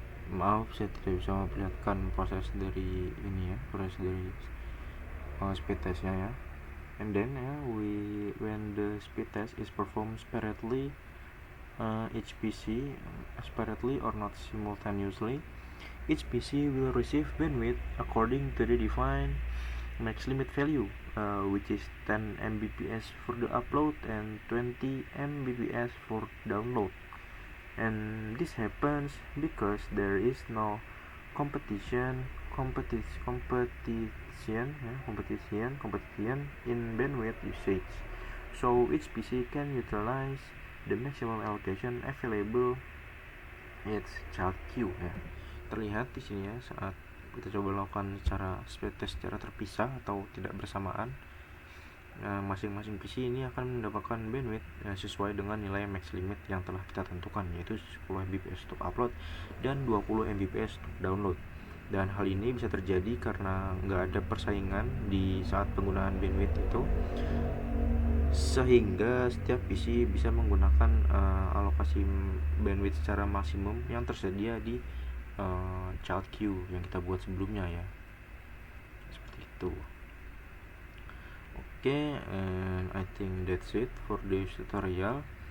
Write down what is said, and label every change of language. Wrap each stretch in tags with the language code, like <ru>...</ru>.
<id>Maaf saya tidak bisa memperlihatkan proses dari ini ya, proses dari speed testnya ya.</id> <en>And then when the speed test is performed separately, each PC separately or not simultaneously, each PC will receive bandwidth according to the defined max limit value, which is 10 Mbps for the upload and 20 Mbps for download. And this happens because there is no competition in bandwidth usage, so each PC can utilize the maximum allocation available its child queue ya.</en> <id>Terlihat di sini ya, saat kita coba lakukan secara speed test secara terpisah atau tidak bersamaan, masing-masing PC ini akan mendapatkan bandwidth sesuai dengan nilai max limit yang telah kita tentukan, yaitu 10 Mbps untuk upload dan 20 Mbps untuk download. Dan hal ini bisa terjadi karena nggak ada persaingan di saat penggunaan bandwidth itu, sehingga setiap PC bisa menggunakan alokasi bandwidth secara maksimum yang tersedia di child queue yang kita buat sebelumnya ya, seperti itu.</id> <en>And I think that's it for this tutorial.</en>